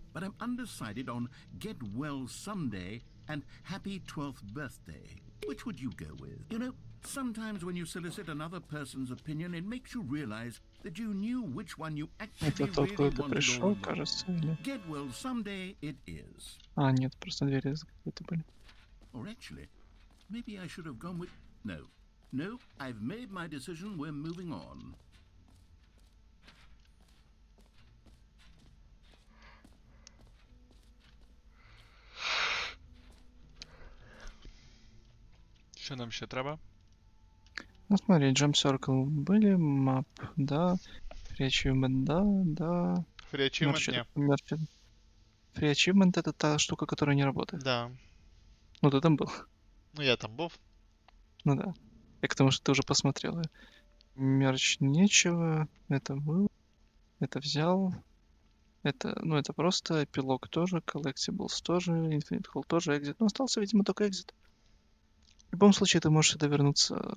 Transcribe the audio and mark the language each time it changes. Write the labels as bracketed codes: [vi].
[en] But I'm undecided on Get Well Someday and Happy 12th Birthday. Which would you go with? You know, sometimes when you solicit another person's opinion, it makes you realize that you knew which one you actually really wanted or not. Get Well Someday it is. [ru] А, нет, просто двери закрыты были. [en] Or actually, maybe I should have gone with... No, I've made my decision, we're moving on. [uk] Що нам ще треба? [ru] Ну смотри, Jump Circle были, Map, да, Achievement, да. Free achievement, не. Free achievement это та штука, которая не работает. Да. Ну, ты там был. [uk] Ну, я там був. [ru] Ну да. Я к тому, что ты уже посмотрел. Мерч нечего. Это был. Это взял. Это просто эпилог тоже. Collectibles тоже. Infinite Hall тоже. [en] Exit. [ru] Ну, остался, видимо, только Exit. В любом случае, ты можешь сюда вернуться.